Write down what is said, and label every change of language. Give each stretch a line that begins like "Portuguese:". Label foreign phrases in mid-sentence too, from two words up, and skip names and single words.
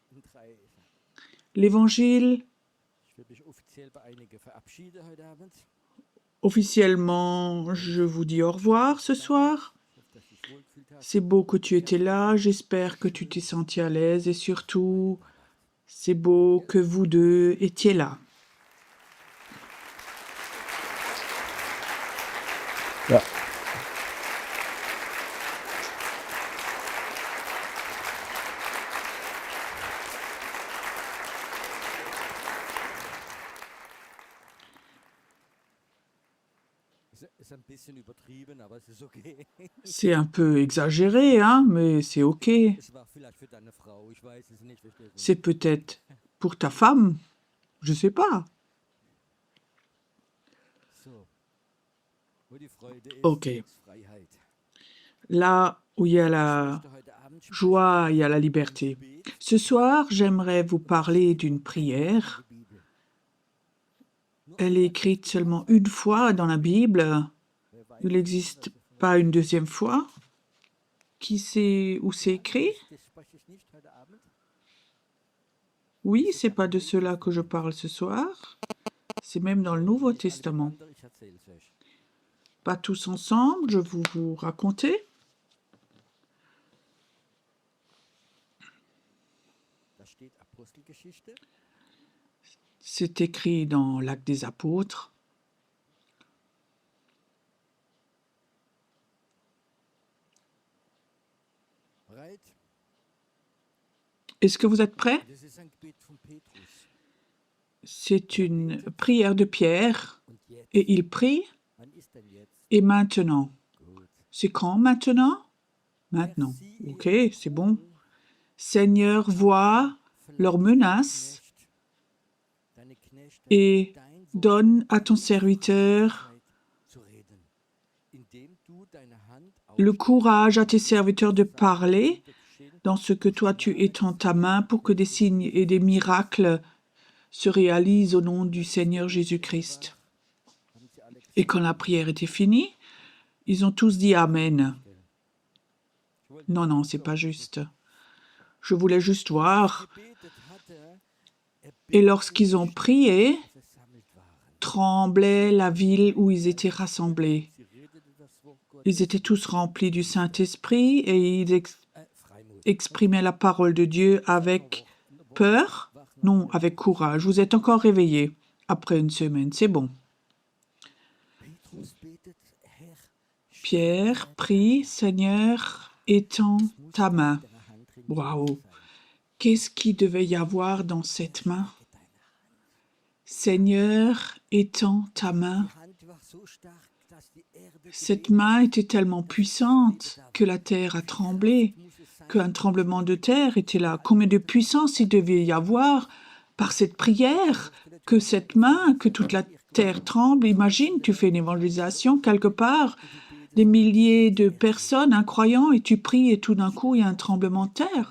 French: L'Évangile, officiellement, je vous dis au revoir ce soir. C'est beau que tu étais là, j'espère que tu t'es senti à l'aise et surtout, c'est beau que vous deux étiez là.
German: Ja. Ist ein bisschen übertrieben, aber es ist okay.
French: C'est un peu exagéré, hein, mais c'est ok.
German: Es war vielleicht für deine Frau, ich weiß es nicht. Verstehst du?
French: C'est peut-être pour ta femme, je sais pas.
German: So. Wo die Freude ist, Okay. ist Freiheit.
French: Là où il y a la
German: Ich möchte heute Abend
French: joie, il y a la liberté. Ce soir, j'aimerais vous parler d'une prière.
German: die Bibel.
French: Elle est écrite seulement une fois dans la Bible. Il n'existe pas une deuxième fois. Qui sait où c'est écrit?
German: Das spreche ich nicht heute Abend.
French: Oui, c'est pas de cela que je parle ce soir. C'est même dans le Nouveau Testament.
German: Ich erzähl's euch.
French: Pas tous ensemble, je vais vous raconter.
German: Da steht Apostelgeschichte.
French: C'est écrit dans l'Acte des Apôtres.
German: Bereit?
French: Est-ce que vous êtes prêts?
German: Das ist ein Gebet von Petrus.
French: C'est une prière de Pierre
German: Und jetzt?
French: et il prie.
German: Wann ist denn jetzt?
French: Et maintenant?
German: Gut.
French: C'est quand maintenant? Maintenant. Ok, c'est bon. Seigneur, vois leurs menaces
German: Deine Knechte
French: et
German: dein Wort
French: donne à ton serviteur
German: zu reden, indem du deine Hand
French: le courage à tes serviteurs de parler
German: aufgeschehen
French: dans ce que toi tu étends ta main pour que des signes et des miracles se réalisent au nom du Seigneur Jésus-Christ.
German: haben sie alle
French: Et quand la prière était finie, ils ont tous dit Amen. Non, non, c'est pas juste. Je voulais juste voir.
German: gebetet hatte,
French: Et lorsqu'ils ont prié,
German: versammelt waren.
French: tremblait la ville où ils étaient rassemblés.
German: Sie redete das Wort Gottes,
French: Ils étaient tous remplis du Saint-Esprit et ils
German: Freimut.
French: exprimaient la parole de Dieu avec peur, non, avec courage. Vous êtes encore réveillés après une semaine, c'est bon.
German: Petrus betet, Herr,
French: Pierre prie, Seigneur, étends ta main.
German: deine Hand drin
French: Waouh! Qu'est-ce qu'il devait y avoir dans cette main? Seigneur, étends ta main.
German: Die Hand war so stark, dass die Erde
French: Cette main était tellement puissante que la terre a tremblé, qu'un tremblement de terre était là. Combien de puissance il devait y avoir par cette prière, que cette main, que toute la terre tremble. Imagine, tu fais une évangélisation quelque part des milliers de personnes, un croyant, et tu pries et tout d'un coup, il y a un tremblement de terre.